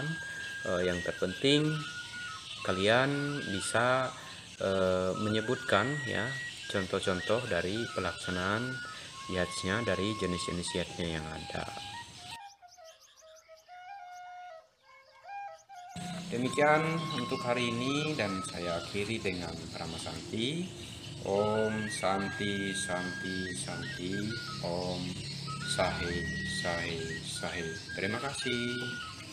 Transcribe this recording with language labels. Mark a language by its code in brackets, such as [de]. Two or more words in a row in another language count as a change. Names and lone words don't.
[id] Yang terpenting kalian bisa menyebutkan ya contoh-contoh dari pelaksanaan yatsnya dari jenis-jenis yatsnya yang ada. Demikian untuk hari ini dan saya akhiri dengan [sa] Rama Santi. Om Santi Santi Santi. Om Sahe Sahe Sahe. [id] Terima kasih.